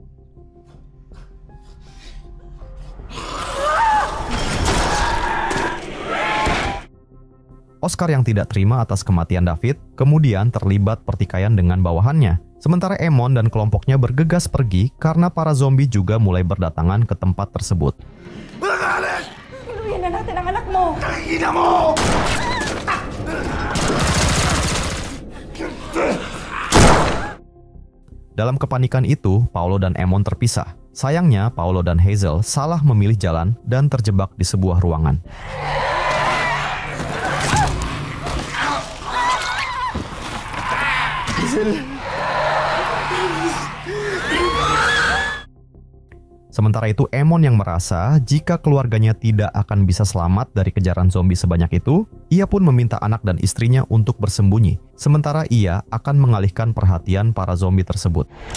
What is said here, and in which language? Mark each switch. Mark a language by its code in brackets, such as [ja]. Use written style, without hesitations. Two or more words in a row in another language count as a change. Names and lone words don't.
[id] Oscar yang tidak terima atas kematian David, kemudian terlibat pertikaian dengan bawahannya. Sementara Emon dan kelompoknya bergegas pergi karena para zombie juga mulai berdatangan ke tempat tersebut. [tl] Tuluyan na natin ang anak mo! Ina mo! [id] Dalam kepanikan itu, Paolo dan Emon terpisah. Sayangnya, Paolo dan Hazel salah memilih jalan dan terjebak di sebuah ruangan. Sementara itu, Emon yang merasa jika keluarganya tidak akan bisa selamat dari kejaran zombie sebanyak itu, ia pun meminta anak dan istrinya untuk bersembunyi, sementara ia akan mengalihkan perhatian para zombie tersebut.